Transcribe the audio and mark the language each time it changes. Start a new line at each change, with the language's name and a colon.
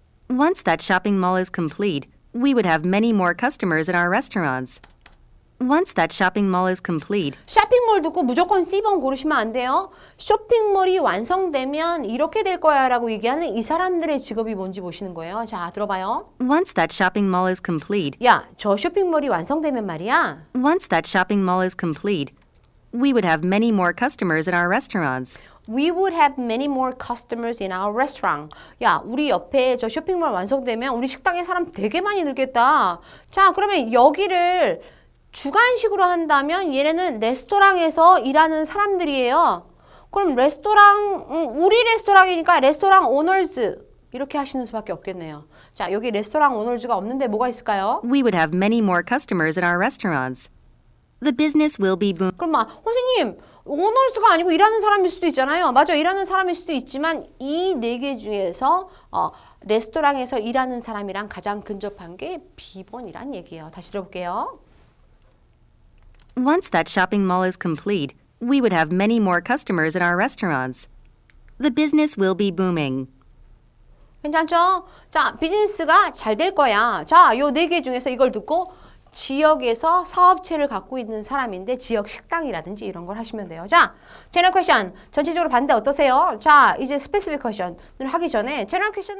English: Once that shopping mall is complete, we would have many more customers in our restaurants. Once that shopping mall is complete,
Korean: 쇼핑몰 듣고 무조건 C번 고르시면 안 돼요. 쇼핑몰이 완성되면 이렇게 될 거야 라고 얘기하는 이 사람들의 직업이 뭔지 보시는 거예요. 자, 들어봐요.
English: once that shopping mall is complete,
Korean: 야, 저 쇼핑몰이 완성되면 말이야.
English: once that shopping mall is complete, we would have many more customers in our restaurants. We would have many more customers in our restaurant.
Korean: 야, 우리 옆에 저 쇼핑몰 완성되면 우리 식당에 사람 되게 많이 늘겠다. 자, 그러면 여기를 주관식으로 한다면 얘네는 레스토랑에서 일하는 사람들이에요. 그럼 우리 레스토랑이니까 레스토랑 오너즈 이렇게 하시는 수밖에 없겠네요. 자, 여기 레스토랑 오너즈가 없는데 뭐가 있을까요?
English: We would have many more customers in our restaurants. The business will be booming.
Korean: 그럼 선생님 오너즈가 아니고 일하는 사람일 수도 있잖아요. 맞아, 일하는 사람일 수도 있지만 이 네 개 중에서 레스토랑에서 일하는 사람이랑 가장 근접한 게 B번이란 얘기예요. 다시 들어볼게요.
English: Once that shopping mall is complete, we would have many more customers in our restaurants. The business will be booming.
Korean: 괜찮죠? 자, 비즈니스가 잘 될 거야. 자, 요 네 개 중에서 이걸 듣고 지역에서 사업체를 갖고 있는 사람인데 지역 식당이라든지 이런 걸 하시면 돼요. 자, 제너럴 퀘션 전체적으로 봤는데 어떠세요? 자, 이제 스페시픽 퀘션을 하기 전에 제너럴 퀘션은